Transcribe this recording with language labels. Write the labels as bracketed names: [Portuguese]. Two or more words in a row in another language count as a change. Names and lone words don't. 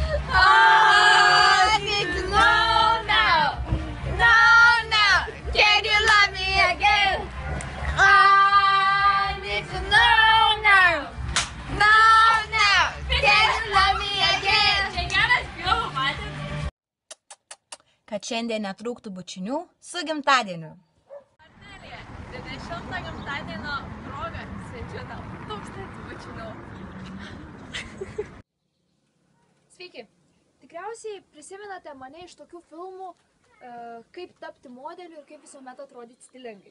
[English] I need to know now. Now. Can you love me again? I need to know now. Now. Can you love me again? [Lithuanian] Kad šiandien netrūktų bučinių su gimtadieniu. 20 gimtadienio proga siunčiu tau 1000 bučinių. Sveiki. Tikriausiai prisimenate mane iš tokių filmų, kaip tapti modeliu ir kaip visuomet atrodyti stilingai.